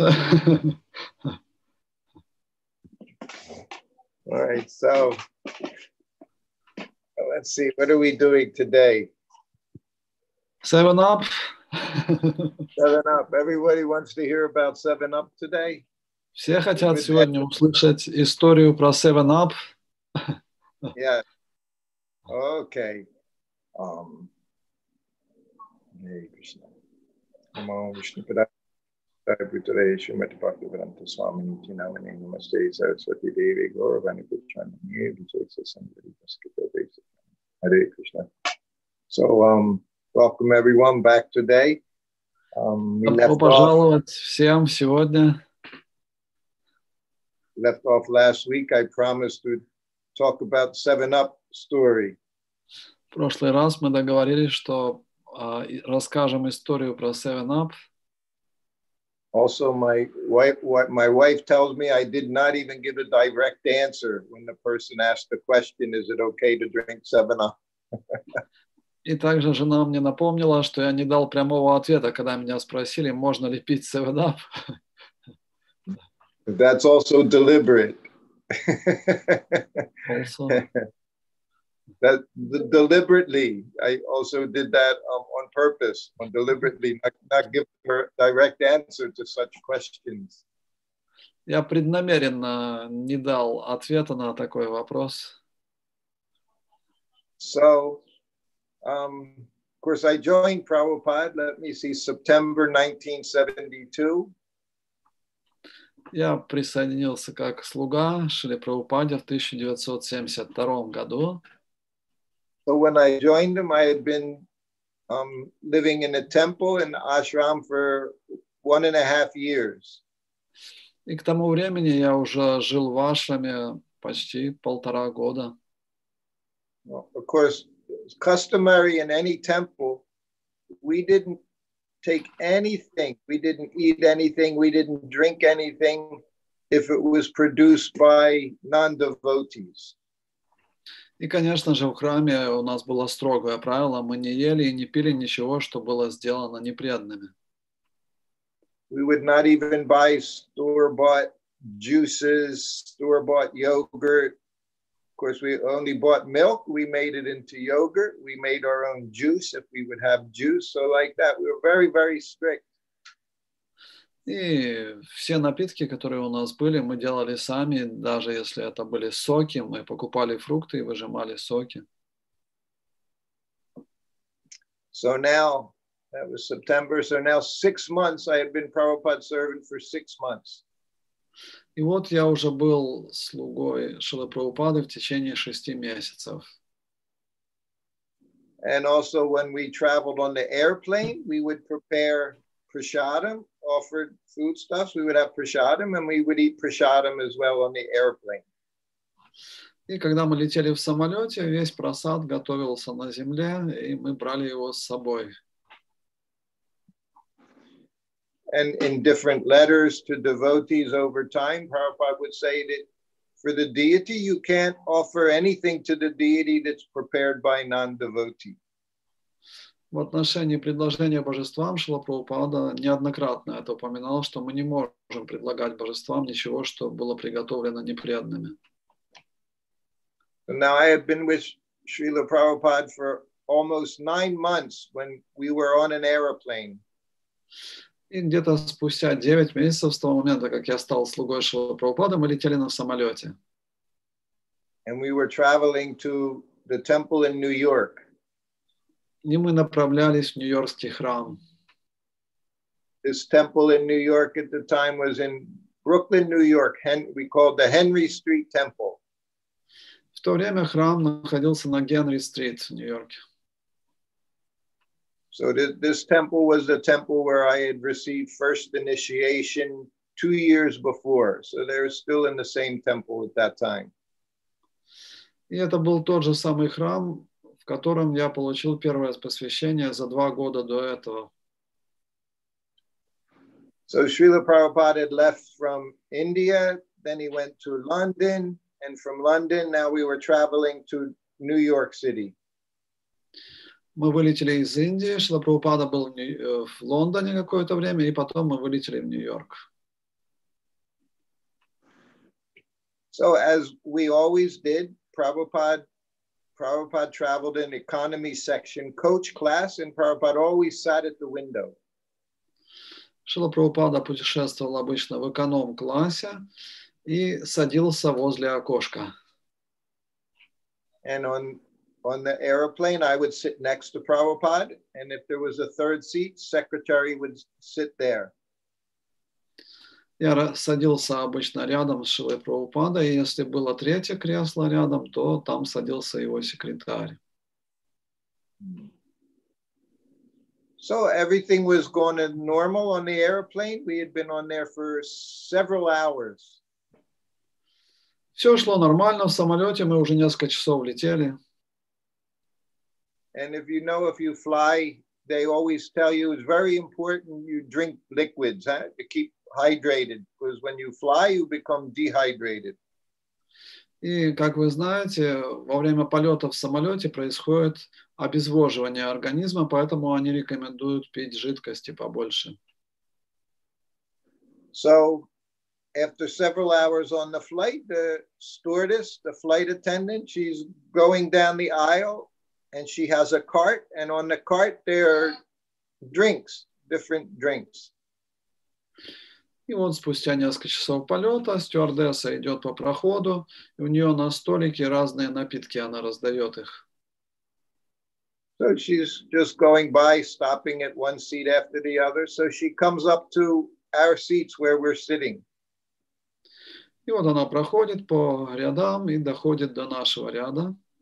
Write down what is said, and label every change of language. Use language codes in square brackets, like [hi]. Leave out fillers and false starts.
[en] All right, so let's see, what are we doing today? 7-Up. 7-Up. Everybody wants to hear about 7-Up today? [ru] Все хотят сегодня услышать историю про 7-Up. [en] Yeah. Okay. [sa] Hare Krishna. Namo Vishnu Padaya Putare Srimati Bhaktivedanta Swami Niti Namane Namaste Saraswati Devi Gauravani Putrani Vijayasa Sangari Vaskita Desa. Hare Krishna. [en] So, welcome everyone back today. [ru] Добро пожаловать всем сегодня. [en] Left off last week. I promised to talk about 7-Up story. [ru] В прошлый раз мы договорились, что расскажем историю про 7-Up. [en] Also, my wife tells me I did not even give a direct answer when the person asked the question, is it okay to drink 7-Up? [ru] И также жена мне напомнила, что я не дал прямого ответа, когда меня спросили, можно ли пить 7-Up. [en] That's also deliberate. Also. That deliberately, I also did that on purpose, deliberately, not give her direct answer to such questions. [ru] Я преднамеренно не дал ответа на такой вопрос. [en] So, of course, I joined Prabhupada, let me see, September 1972. [ru] Я присоединился как слуга Шри Прабхупаде в 1972 году. [en] So when I joined him, I had been living in a temple in ashram for 1.5 years. [ru] И к тому времени я уже жил в ашраме почти 1,5 года. [en] Well, of course, it's customary in any temple, we didn't take anything, we didn't eat anything, we didn't drink anything if it was produced by non-devotees. [ru] И, конечно же, в храме у нас было строгое правило, мы не ели и не пили ничего, что было сделано непреданными. [en] We would not even buy store-bought juices, store-bought yogurt. Of course, we only bought milk. We made it into yogurt. We made our own juice if we would have juice. So like that, we were very, very strict. [ru] И все напитки, которые у нас были, мы делали сами, даже если это были соки, мы покупали фрукты и выжимали соки. [en] So now, that was September, so now 6 months, I had been Prabhupada servant for 6 months. [ru] И вот я уже был слугой Шрилы Прабхупады в течение 6 месяцев. [en] And also when we traveled on the airplane, we would prepare prasadam, offered foodstuffs. We would have prasadam, and we would eat prasadam as well on the airplane. [ru] И когда мы летели в самолете, весь просад готовился на земле, и мы брали его с собой. [en] And in different letters to devotees over time, Prabhupada would say that for the deity, you can't offer anything to the deity that's prepared by non-devotee. [ru] В отношении предложения божествам Шрила Прабхупада неоднократно это упоминал, что мы не можем предлагать божествам ничего, что было приготовлено непреданными. [en] So now I have been with Srila Prabhupada for almost 9 months when we were on an airplane. [ru] И где-то спустя 9 месяцев с того момента, как я стал слугой Шрилы Прабхупады, мы летели на самолете. [en] And we were traveling to the temple in New York. [ru] И мы направлялись в Нью-Йоркский храм. [en] This temple in New York at the time was in Brooklyn, New York. We called the Henry Street Temple. [ru] В то время храм находился на Генри-стрит в Нью-Йорке. [en] So this temple was the temple where I had received first initiation 2 years before. So they were still in the same temple at that time. [ru] И это был тот же самый храм, в котором я получил первое посвящение за 2 года до этого. [en] So Srila Prabhupada had left from India, then he went to London, and from London, now we were traveling to New York City. [ru] Мы вылетели из Индии, Шрила Прабхупада был в Лондоне какое-то время, и потом мы вылетели в Нью-Йорк. [en] So as we always did, Prabhupada traveled in economy section coach class, and Prabhupada always sat at the window. [ru] Шрила Прабхупада путешествовал обычно в эконом-классе и садился возле окошка. [en] And on the airplane, I would sit next to Prabhupada, and if there was a third seat, secretary would sit there. [ru] Я садился обычно рядом с Шрилой Прабхупадой, и если было третье кресло рядом, то там садился его секретарь. [en] So everything was going normal on the airplane. We had been on there for several hours. [ru] Все шло нормально в самолете, мы уже несколько часов летели. [en] And if you fly, they always tell you it's very important you drink liquids, to keep hydrated, because when you fly, you become dehydrated. [ru] И, как вы знаете, во время полета в самолете происходит обезвоживание организма, поэтому они рекомендуют пить жидкости побольше. [en] So, after several hours on the flight, the stewardess, the flight attendant, she's going down the aisle, and she has a cart, and on the cart there are drinks, different drinks. [ru] И вот спустя несколько часов полета стюардесса идет по проходу, и у нее на столике разные напитки, она раздает их. [en] So she's just going by, stopping at one seat after the other. So she comes up to our seats where we're sitting. [ru] И вот она проходит по рядам и доходит до нашего ряда.